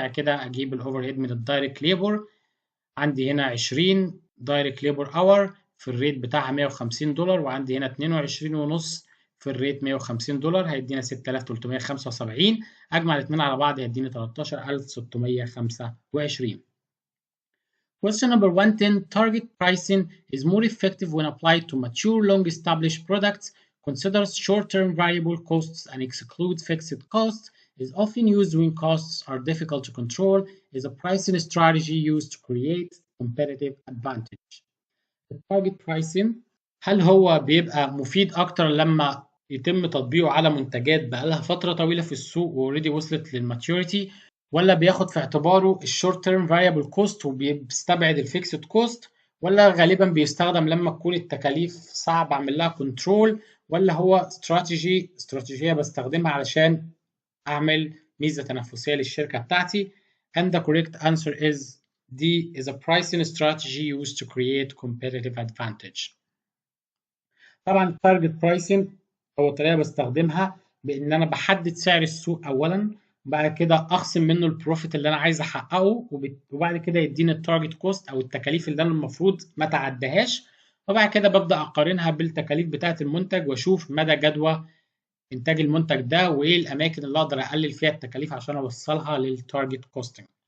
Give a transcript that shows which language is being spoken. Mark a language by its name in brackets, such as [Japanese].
[Arabic] بعد كده اجيب الاوفر هيد من الدايركت ليبر عندي هنا 20 دايركت ليبر اور في الريت بتاعها $150 وعندي هنا 22 ونص في الريت $150 هيدينا 6375. اجمع الاثنين على بعض هيديني 13,625. [English] Question number 110. Target pricing is more effective when applied to mature, long-established products, considers short-term variable costs and excludes fixed costs, is often used when costs are difficult to control, is a pricing strategy used to create competitive advantage. [Arabic] التارجت برايسنج هل هو بيبقى مفيد اكتر لما يتم تطبيقه على منتجات بقالها فتره طويله في السوق واوريدي وصلت للماتيوريتي ولا بياخد في اعتباره الشورت تيرم فاريبل كوست وبيستبعد الفيكسد كوست ولا غالبا بيستخدم لما تكون التكاليف صعب اعمل لها كنترول ولا هو استراتيجيه بستخدمها علشان اعمل ميزه تنافسيه للشركه بتاعتي. [English] and the correct answer is D is a pricing strategy used to create competitive advantage. [Arabic] طبعا التارجت برايسنج هو طريقه بستخدمها بان انا بحدد سعر السوق اولا وبعد كده اخصم منه البروفيت اللي انا عايز احققه وبعد كده يديني التارجت كوست او التكاليف اللي انا المفروض ما تعديهاش وبعد كده ببدا اقارنها بالتكاليف بتاعه المنتج واشوف مدى جدوى انتاج المنتج ده وايه الاماكن اللي اقدر اقلل فيها التكاليف عشان اوصلها للتارجت كوستنج.